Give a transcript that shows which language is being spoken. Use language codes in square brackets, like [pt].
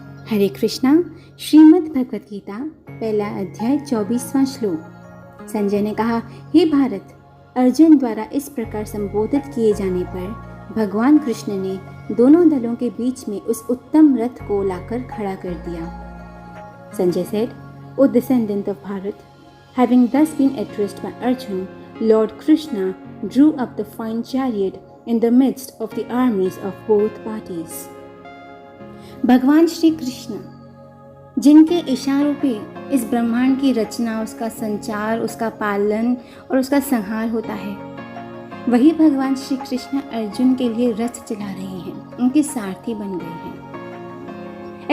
[hi] हरे कृष्णा। श्रीमद् भगवत गीता पहला अध्याय 24वां श्लोक। संजय ने कहा, हे भारत, अर्जुन द्वारा इस प्रकार संबोधित किए जाने पर भगवान कृष्ण ने दोनों दलों के बीच में उस उत्तम रथ को लाकर खड़ा कर दिया। [en] Sanjay said, O descendant of Bharat, having thus been addressed by Arjun, Lord Krishna drew up the fine chariot in the midst of the armies of both parties. [hi] भगवान श्री कृष्ण जिनके इशारों पे इस ब्रह्मांड की रचना, उसका संचार, उसका पालन और उसका संहार होता है, वही भगवान श्री कृष्ण अर्जुन के लिए रथ चला रहे हैं, उनके सारथी बन गए हैं।